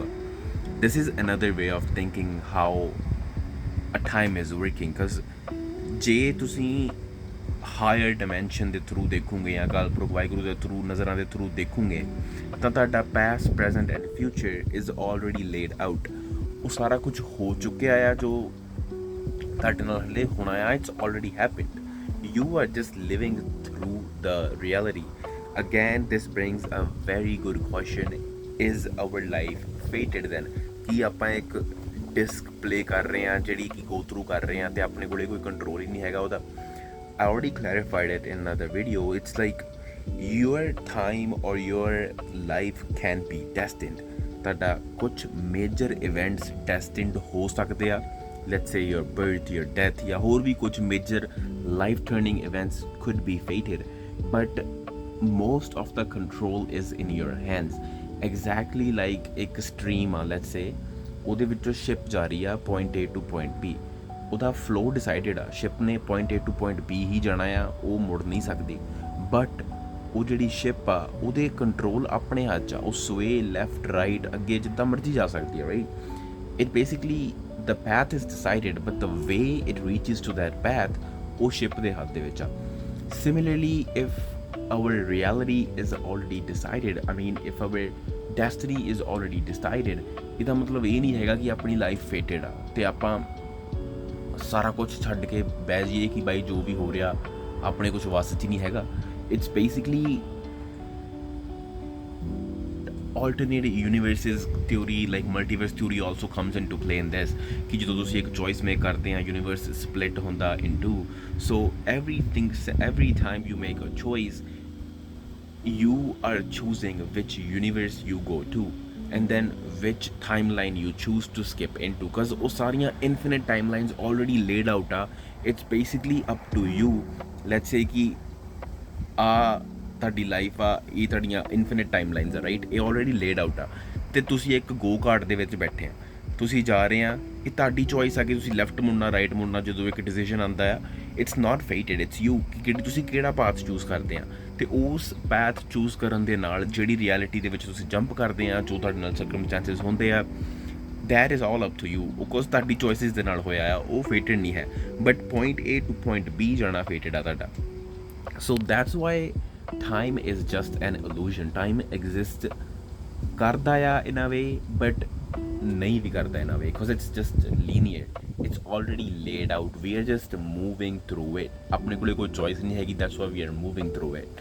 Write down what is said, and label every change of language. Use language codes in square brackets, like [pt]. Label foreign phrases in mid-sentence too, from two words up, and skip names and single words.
[en] This is another way of thinking how a time is working, because [pa] ਜੇ ਤੁਸੀਂ [en] higher dimension [pa] ਦੇ ਥਰੂ ਦੇਖੋਗੇ ਜਾਂ ਅਕਾਲ ਵਾਹਿਗੁਰੂ ਦੇ ਥਰੂ, ਨਜ਼ਰਾਂ ਦੇ ਥਰੂ ਦੇਖੋਗੇ, ਤਾਂ ਤੁਹਾਡਾ [en] past, present and future is already laid out. [pa] ਉਹ ਸਾਰਾ ਕੁਝ ਹੋ ਚੁੱਕਿਆ ਆ ਜੋ ਤੁਹਾਡੇ ਨਾਲ ਹਲੇ ਹੋਣਾ ਆ. [en] It's already happened. You are just living through the reality. Again, this brings a very good question. Is our life fated then? [pa] ਕਿ ਆਪਾਂ ਇੱਕ [en] disc play [pa] ਕਰ ਰਹੇ ਹਾਂ ਜਿਹੜੀ ਕਿ [en] go through [pa] ਕਰ ਰਹੇ ਹਾਂ ਅਤੇ ਆਪਣੇ ਕੋਲ ਕੋਈ ਕੰਟਰੋਲ ਹੀ ਨਹੀਂ ਹੈਗਾ ਉਹਦਾ. [en] I already clarified it in another video. It's like your time or your life can be destined. [pa] ਤੁਹਾਡਾ ਕੁਛ [en] major events destined [pa] ਹੋ ਸਕਦੇ ਆ. [en] Let's say your birth, your death, [pa] ਜਾਂ ਹੋਰ ਵੀ ਕੁਝ [en] major life turning events could be fated, but most of the control is in your hands. Exactly like [pa] ਇੱਕ stream ਆ, [en] let's say [pa] ਉਹਦੇ ਵਿੱਚੋਂ ship ਜਾ ਰਹੀ ਆ [en] point A to point B, [pa] ਉਹਦਾ [en] flow decided [pa] ਆ, ship ਨੇ [en] point A to point B [pa] ਹੀ ਜਾਣਾ ਆ, ਉਹ ਮੁੜ ਨਹੀਂ ਸਕਦੀ. but ਉਹ ਜਿਹੜੀ ship ਆ ਉਹਦੇ ਕੰਟਰੋਲ ਆਪਣੇ ਹੱਥ 'ਚ ਆ, ਉਹ [en] sway left right [pa] ਅੱਗੇ ਜਿੱਦਾਂ ਮਰਜ਼ੀ ਜਾ ਸਕਦੀ ਹੈ, [en] right? It basically the path is decided, but the way it reaches to that path [pa] ਉਹ ship ਦੇ ਹੱਥ ਦੇ ਵਿੱਚ ਆ. [en] Similarly, if our reality is already decided, I mean if our destiny is already decided, [pa] ਇਹਦਾ ਮਤਲਬ ਇਹ ਨਹੀਂ ਹੈਗਾ ਕਿ ਆਪਣੀ [en] life fated [pa] ਆ ਅਤੇ ਆਪਾਂ ਸਾਰਾ ਕੁਛ ਛੱਡ ਕੇ ਬਹਿ ਜਾਈਏ ਕਿ ਬਾਈ ਜੋ ਵੀ ਹੋ ਰਿਹਾ ਆਪਣੇ ਕੁਛ ਵੱਸ 'ਚ ਨਹੀਂ ਹੈਗਾ. [en] It's basically alternate universes theory, like multiverse theory also comes into play in this, [pa] ਕਿ ਜਦੋਂ ਤੁਸੀਂ ਇੱਕ [en] choice make [pa] ਕਰਦੇ ਆ [en] universe split [pa] ਹੁੰਦਾ [en] in two. So every time you make a choice, you are choosing which universe you go to and then which timeline you choose to skip into, because [pa] ਉਹ ਸਾਰੀਆਂ [en] infinite timelines already laid out ਆ. It's basically up to you. Let's say [pa] ਕਿ ਆ ਤੁਹਾਡੀ ਲਾਈਫ ਆ, ਇਹ ਤੁਹਾਡੀਆਂ [en] infinite timelines [pa] ਆ, ਰਾਈਟ, ਇਹ [en] already laid out [pa] ਆ, ਅਤੇ ਤੁਸੀਂ ਇੱਕ [en] go kart [pa] ਦੇ ਵਿੱਚ ਬੈਠੇ ਆ, ਤੁਸੀਂ ਜਾ ਰਹੇ ਆ, ਇਹ ਤੁਹਾਡੀ ਚੋਇਸ ਆ ਕਿ ਤੁਸੀਂ ਲੈਫਟ ਮੁੜਨਾ ਰਾਈਟ ਮੁੜਨਾ। ਜਦੋਂ ਇੱਕ ਡਿਸੀਜਨ ਆਉਂਦਾ ਆ, [en] It's not fated, it's you, [pa] ਕਿ ਤੁਸੀਂ ਕਿਹੜਾ [en] path choose [pa] ਕਰਦੇ ਆ। ਅਤੇ ਉਸ [en] path choose [pa] ਕਰਨ ਦੇ ਨਾਲ ਜਿਹੜੀ ਰਿਐਲਿਟੀ ਦੇ ਵਿੱਚ ਤੁਸੀਂ ਜੰਪ ਕਰਦੇ ਆ, ਜੋ ਤੁਹਾਡੇ ਨਾਲ ਸਰਕਮਸਟੈਂਸਿਸ ਹੁੰਦੇ ਆ, [en] That is all up to you, because [pa] ਤੁਹਾਡੀ ਚੋਇਸਿਸ ਦੇ ਨਾਲ ਹੋਇਆ ਆ, ਉਹ ਫੇਟਡ ਨਹੀਂ ਹੈ। ਬਟ [en] point A to point B [pa] ਜਾਣਾ ਫੇਟਡ ਆ ਤੁਹਾਡਾ। [en] So that's why time is just an illusion. Time exists [pa] ਕਰਦਾ ਆ [en] in a way, but [pa] ਨਹੀਂ ਵੀ ਕਰਦਾ [en] in a way, because it's just linear. It's already laid out. We are just moving through it. [pa] ਆਪਣੇ ਕੋਲੇ ਕੋਈ choice ਨਹੀਂ ਹੈ, [en] that's why we are moving through it.